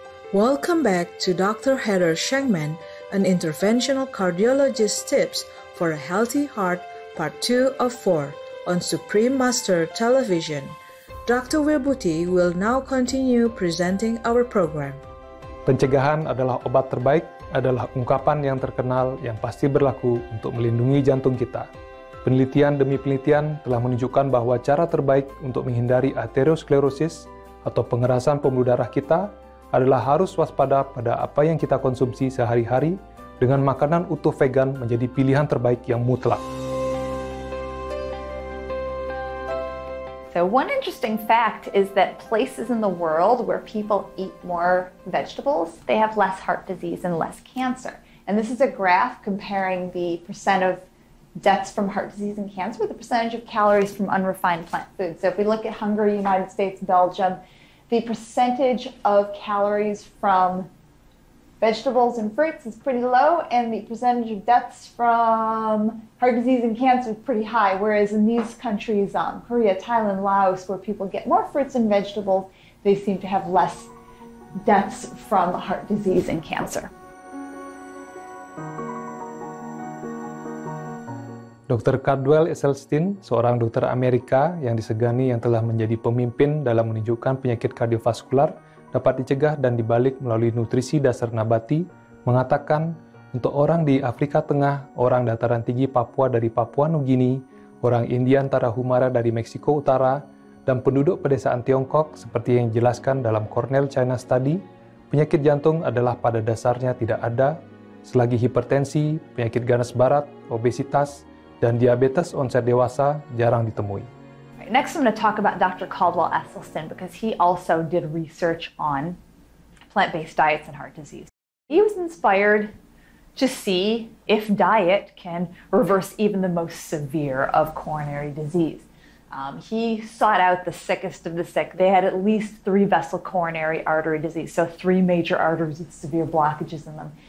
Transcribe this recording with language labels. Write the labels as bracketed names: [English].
[English] Welcome back to Dr. Heather Shengman, an interventional cardiologist tips for a healthy heart, part 2 of 4 on Supreme Master Television. Dr. Wirbuti will now continue presenting our program. [Indonesian] Pencegahan adalah obat terbaik adalah ungkapan yang terkenal yang pasti berlaku untuk melindungi jantung kita. Penelitian demi penelitian telah menunjukkan bahwa cara terbaik untuk menghindari aterosklerosis atau pengerasan pembuluh darah kita adalah harus waspada pada apa yang kita konsumsi sehari-hari dengan makanan utuh vegan menjadi pilihan terbaik yang mutlak. [English] So one interesting fact is that places in the world where people eat more vegetables, they have less heart disease and less cancer. And this is a graph comparing the percent of deaths from heart disease and cancer with the percentage of calories from unrefined plant foods. So if we look at Hungary, United States, Belgium, the percentage of calories from vegetables and fruits is pretty low, and the percentage of deaths from heart disease and cancer is pretty high, whereas in these countries, Korea, Thailand, Laos, where people get more fruits and vegetables, they seem to have less deaths from heart disease and cancer. [Indonesian] Dr. Caldwell Esselstyn, seorang dokter Amerika yang disegani yang telah menjadi pemimpin dalam menunjukkan penyakit kardiovaskular, dapat dicegah dan dibalik melalui nutrisi dasar nabati, mengatakan untuk orang di Afrika Tengah, orang dataran tinggi Papua dari Papua Nugini, orang Indian Tarahumara dari Meksiko Utara, dan penduduk pedesaan Tiongkok seperti yang dijelaskan dalam Cornell China Study, penyakit jantung adalah pada dasarnya tidak ada, selagi hipertensi, penyakit ganas barat, obesitas, dan diabetes onset dewasa jarang ditemui. [English] Next, I'm going to talk about Dr. Caldwell Esselstyn because he also did research on plant-based diets and heart disease. He was inspired to see if diet can reverse even the most severe of coronary disease. He sought out the sickest of the sick. They had at least 3 vessel coronary artery disease, so 3 major arteries with severe blockages in them.